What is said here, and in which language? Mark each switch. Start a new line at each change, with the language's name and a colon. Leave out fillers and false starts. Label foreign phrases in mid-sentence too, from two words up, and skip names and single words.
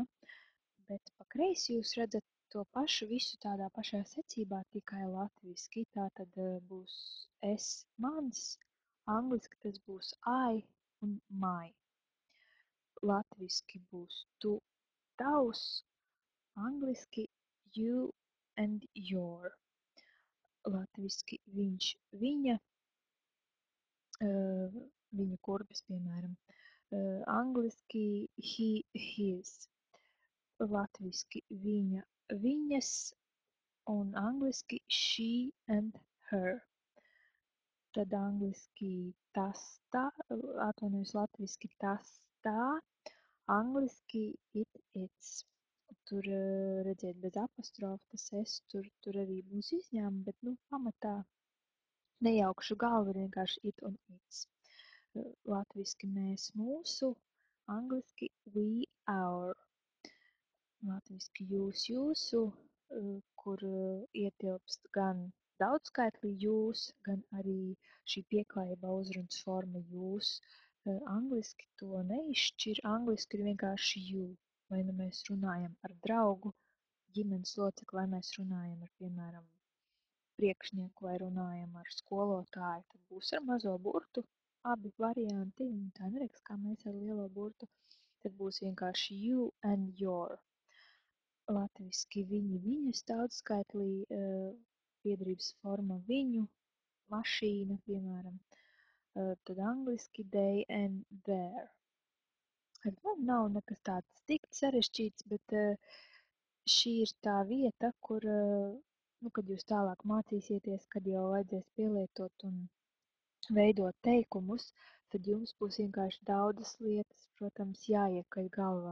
Latvian: Bet pa kreisi jūs redzat to pašu visu tādā pašā secībā, tikai latviski. Tātad būs es mans, angliski tas būs I un my. Latviski būs tu tavs, angliski
English: you and your.
Latvian: Latviski viņš, viņa, viņa kurpes, piemēram. Angliski
English: he, his.
Latvian: Latviski viņa, viņas, un angliski
English: she and her.
Latvian: Tad angliski tas, tā, atvainojos, latviski tas, tā, angliski
English: it, its.
Latvian: Tur, redziet, bez apostrofa tas es, tur arī būs izņēmumi, bet, pamatā nejaukšu galvu, ir vienkārši it un its. Latviski mēs mūsu, angliski
English: we our.
Latvian: Latviski jūs jūsu, kur ietilpst gan daudzskaitli jūs, gan arī šī pieklājībā uzrunas forma jūs. Angliski to neizšķir, angliski ir vienkārši you. Vai nu mēs runājam ar draugu, ģimenes locekli, vai mēs runājam ar, piemēram, priekšnieku vai runājam ar skolotāju, tad būs ar mazo burtu abi varianti, un tā neliks, kā mēs ar lielo burtu, tad būs vienkārši
English: you and your.
Latvian: Latviski viņi, viņas daudzskaitlī, piederības forma viņu, mašīna, piemēram, tad angliski
English: they and their.
Latvian: Nav nekas tāds tik sarežģīts, bet šī ir tā vieta, kur, kad jūs tālāk mācīsieties, kad jau vajadzēs pielietot un veidot teikumus, tad jums būs vienkārši daudzas lietas, protams, jāiekaļ galvā.